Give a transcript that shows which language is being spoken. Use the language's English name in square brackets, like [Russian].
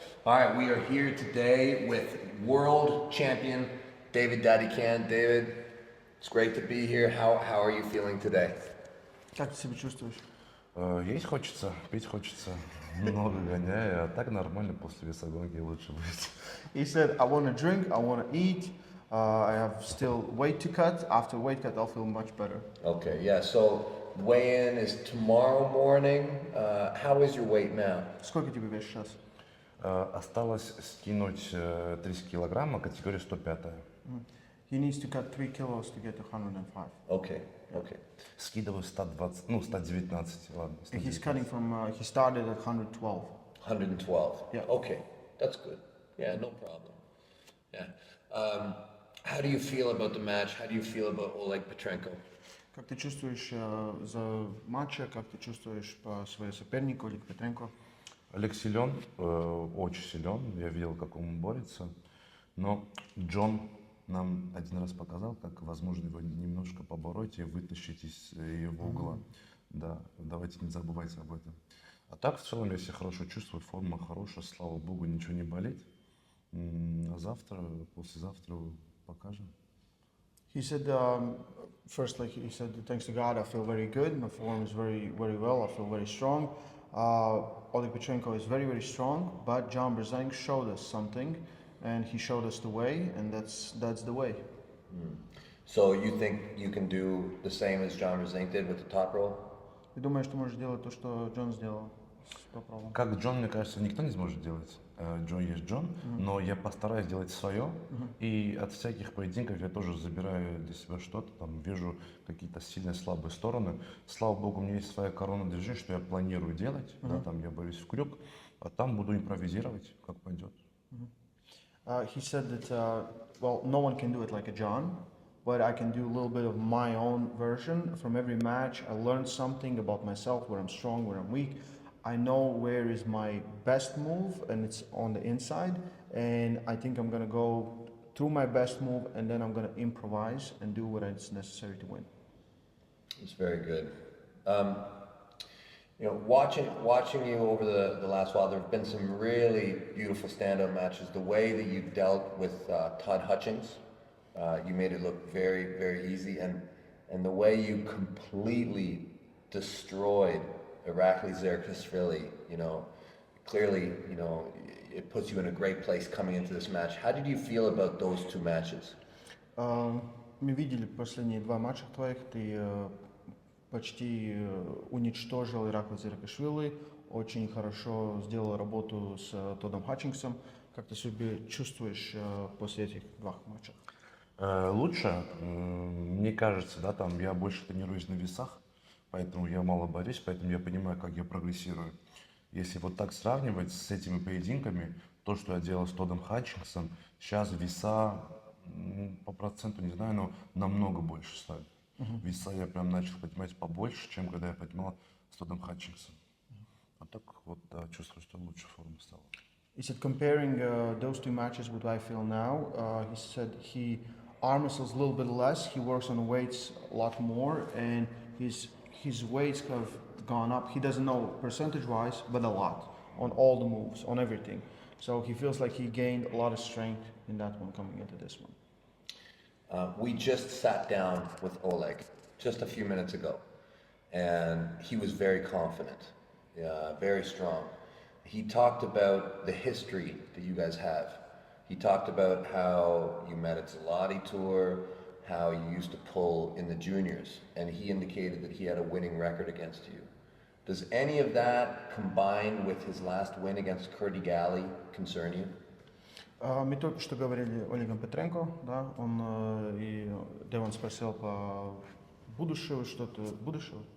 [English] All right, we are here today with world champion David Dadikyan. David, it's great to be here. How are you feeling today? [Russian] Как ты себя чувствуешь? Есть хочется, пить хочется, много гоняю, а так нормально после весогонки лучше будет. [English] He said, I want to drink, I want to eat, I have still weight to cut. After weight cut, I'll feel much better. Okay, yeah, so weigh-in is tomorrow morning. How is your weight now? [Russian] Сколько тебе вес сейчас? Осталось скинуть 30 килограмма, категория 105. [English] He needs to cut 3 kilos to get to 105. Okay, okay. [Russian] Скидываю 120, 119, ладно. [English] And he's 119. cutting from, he started at 112. 112. Yeah. Okay, that's good. Yeah, no problem. Yeah. How do you feel about the match? How do you feel about Oleg Petrenko? [Russian] Как ты чувствуешь за матча, как ты чувствуешь по своему сопернику, Олег Петренко? Олег силен, очень силен, я видел, как он борется, но Джон нам один раз показал, как возможно его немножко побороть и вытащить из его угла. Да, давайте не забывайте об этом. А так, в целом, я себя хорошо чувствую, форма хорошая, слава богу, ничего не болит. А завтра, послезавтра покажем. [English] He said, first, like he said, thanks to God, I feel very good. My form is very, very well. I feel very strong. Oleg Petrenko is very, very strong, but John Brzenk showed us something, and he showed us the way, and that's the way. So you think you can do the same as John Brzenk did with the top roll? [Russian] Ты думаешь, что можешь сделать то, что Джон сделал с попробом? Как Джон, мне кажется, никто не сможет делать. Джон есть Джон, но я постараюсь сделать свое. И от всяких поединков я тоже забираю для себя что-то, там вижу какие-то сильные, слабые стороны. Слава богу, у меня есть своя корона движения, что я планирую делать. Да, там я борюсь в крюк, а там буду импровизировать, как пойдет. [English] He said that, well, no one can do it like a John, but I can do a little bit of my own version. From every match, I learned something about myself, where I'm strong, where I'm weak. I know where is my best move, and it's on the inside. And I think I'm going to go through my best move, and then I'm going to improvise and do what is necessary to win. It's very good. Watching you over the last while, there have been some really beautiful stand-up matches. The way that you dealt with Todd Hutchings, you made it look very, very easy, and the way you completely destroyed Irakli Zerkishvili, clearly, it puts you in a great place coming into this match. How did you feel about those two matches? [Russian] Мы видели последние два матча твоих, ты почти уничтожил Иракли Зеркашвили, очень хорошо сделал работу с Тодом Хатчингсом. Как ты себя чувствуешь после этих двух матчей? Лучше, мне кажется, да, там я больше тренируюсь на весах, поэтому я мало борюсь, поэтому я понимаю, как я прогрессирую. Если вот так сравнивать с этими поединками, то, что я делал с Тодом Хатчингсом, сейчас веса по проценту, не знаю, но намного больше стали. Веса я прям начал поднимать побольше, чем когда я поднимал с Тодом Хатчингсом. А так вот, да, чувствую, что лучше форма стала. [English] He said, comparing those two matches, what I feel now, he said arm muscles a little bit less, he works on weights a lot more, and his weights have gone up. He doesn't know percentage-wise, but a lot, on all the moves, on everything. So he feels like he gained a lot of strength in that one coming into this one. We just sat down with Oleg just a few minutes ago, and he was very confident, very strong. He talked about the history that you guys have. He talked about how you met at Zalati Tour, how you used to pull in the juniors, and he indicated that he had a winning record against you. Does any of that, combined with his last win against Kurdi Gali, concern you? [Russian] Мы только что говорили о Олеге Петренко, да, и Деван спросил по будущему, что-то будущего.